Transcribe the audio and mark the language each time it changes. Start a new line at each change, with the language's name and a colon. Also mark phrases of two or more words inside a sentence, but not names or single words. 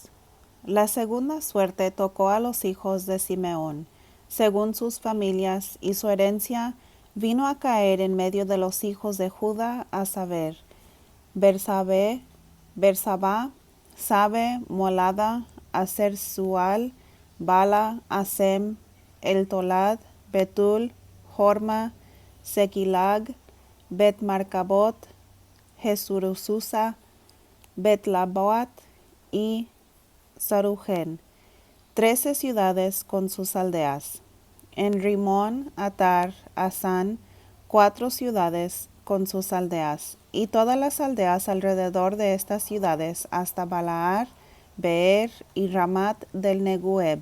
Spanish: La segunda suerte tocó a los hijos de Simeón, según sus familias, y su herencia vino a caer en medio de los hijos de Judá, a saber, Bersabá, Sabe, Molada, Aser-Sual, Bala, Asem, El-Tolad, Betul, Horma, Sequilag, Bet-Marcabot, Jesurususa, Bet-Laboat y Sarujen, 13 ciudades con sus aldeas. En Rimón, Atar, Asán, 4 ciudades con sus aldeas, y todas las aldeas alrededor de estas ciudades hasta Balaar, Beer y Ramat del Negueb.